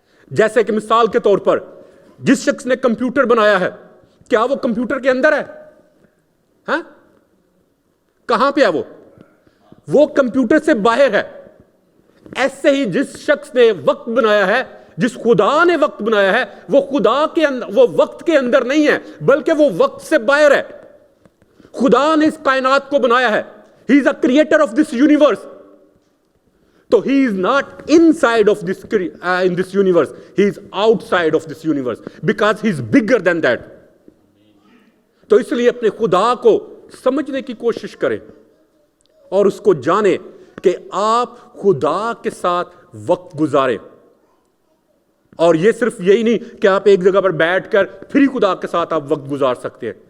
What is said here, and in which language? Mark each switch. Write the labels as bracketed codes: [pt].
[ur] جیسے کہ مثال کے طور پر جس شخص نے کمپیوٹر بنایا ہے, کیا وہ کمپیوٹر کے اندر ہے؟ ہاں, کہاں پہ ہے وہ کمپیوٹر سے باہر ہے. ایسے ہی جس شخص نے وقت بنایا ہے, جس خدا نے وقت بنایا ہے, وہ خدا کے اندر, وہ وقت کے اندر نہیں ہے بلکہ وہ وقت سے باہر ہے. خدا نے اس کائنات کو بنایا ہے. [en] He is a creator of this universe. تو he is not inside of this in this universe, he is outside of this universe because he is bigger than that. [ur] تو اس لیے اپنے خدا کو سمجھنے کی کوشش کریں اور اس کو جانیں کہ آپ خدا کے ساتھ وقت گزاریں. اور یہ صرف یہی نہیں کہ آپ ایک جگہ پر بیٹھ کر پھر ہی خدا کے ساتھ آپ وقت گزار سکتے ہیں.